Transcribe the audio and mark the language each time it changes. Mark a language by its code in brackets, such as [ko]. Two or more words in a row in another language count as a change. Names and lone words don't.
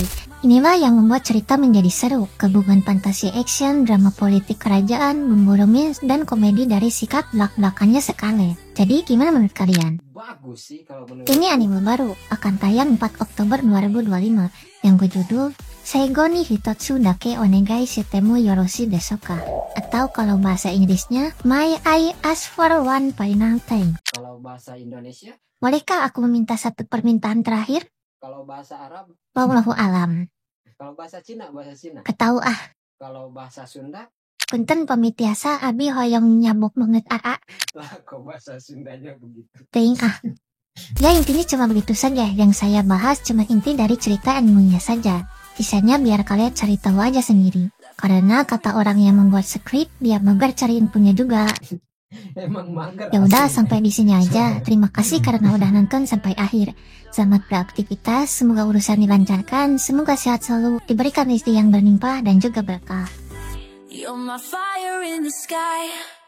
[id] Inilah yang membuat cerita menjadi seru, gabungan fantasi action, drama politik kerajaan, bumbu romance, dan komedi dari sikap belak-belakannya Scarlett. Jadi gimana menurut kalian? Bagus sih kalau menurut. Ini anime baru, akan tayang 4 Oktober 2025, yang berjudul Seigo ni Hitotsu dake onegai shitemu yoroshi desuka. Atau kalau bahasa Inggrisnya, [en] May I ask for one final thing. [id] Kalau bahasa Indonesia? Bolehkah aku meminta satu permintaan terakhir? Kalau bahasa Arab? [ar] والله أعلم. [id] Kalau bahasa Cina? Bahasa Cina? Ketahu ah. Kalau bahasa Sunda? [su] Punten pamitiasa abi hoyong nyabuk banget aa. [id] Lah kok bahasa Sundanya begitu? Ting ah. Ya intinya cuma begitu saja. Yang saya bahas cuma inti dari cerita animenya saja. Sisanya biar kalian cari tahu aja sendiri. Karena kata orang yang membuat skrip, dia mager cari infonya juga. Emang mager. Ya udah sampai di sini aja. Terima kasih karena udah nonton sampai akhir. Selamat beraktivitas, semoga urusan dilancarkan, semoga sehat selalu, diberikan rezeki yang berlimpah dan juga berkah. [en] You're my fire in the sky.